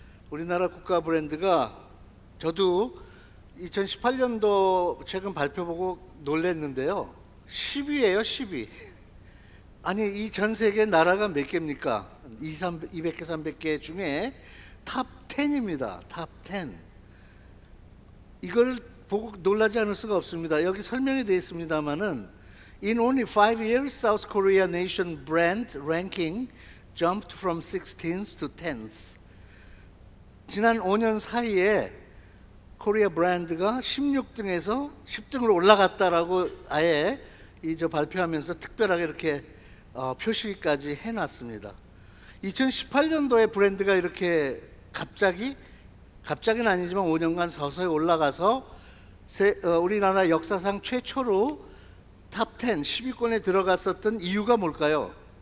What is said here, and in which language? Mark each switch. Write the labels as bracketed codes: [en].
[ko] 우리나라 국가 브랜드가 저도 2018년도 최근 발표 보고 놀랐는데요. 10위예요, 10위. 아니, 이 전 세계 나라가 몇 개입니까? 200개, 300개 중에 탑 10입니다. 탑 10. 이걸 보고 놀라지 않을 수가 없습니다. 여기 설명이 되어 있습니다만은 [en] In only 5 years, South Korea nation brand ranking jumped from 16th to 10th. [ko] 지난 5년 사이에 코리아 브랜드가 16등에서 10등으로 올라갔다라고 아예 발표하면서 특별하게 이렇게 표시까지 해놨습니다. 2018년도에 브랜드가 이렇게 갑자기는 아니지만 5년간 서서히 올라가서 우리나라 역사상 최초로 탑 10, 10위권에 들어갔었던 이유가 뭘까요?